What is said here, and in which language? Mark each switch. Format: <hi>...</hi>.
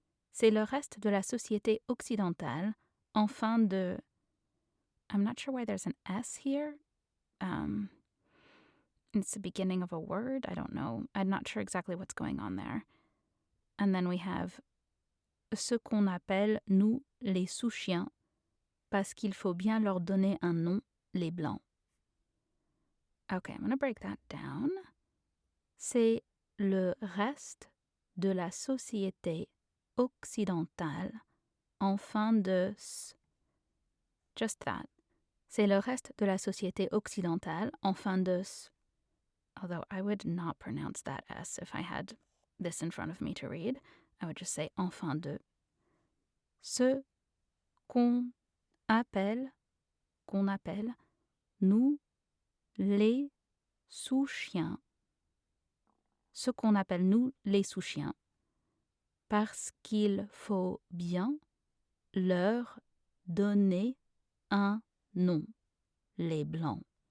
<fr>C'est le reste de la société occidentale, en fin de...</fr> <en>I'm not sure why there's an S here. It's the beginning of a word. I don't know. I'm not sure exactly what's going on there. And then we have</en> <fr>ce qu'on appelle, nous, les sous-chiens, parce qu'il faut bien leur donner un nom, les blancs.</fr> <en>Okay, I'm going to break that down.</en> <fr>C'est le reste de la société occidentale en fin de...</fr> <en>Just that.</en> <fr>C'est le reste de la société occidentale en fin de...</fr> <en>Although I would not pronounce that S if I had this in front of me to read. I would just say</en> <fr>en fin de. Ce qu'on appelle, nous, les sous-chiens. Ce qu'on appelle nous, les sous-chiens. Parce qu'il faut bien leur donner un nom, les blancs.</fr>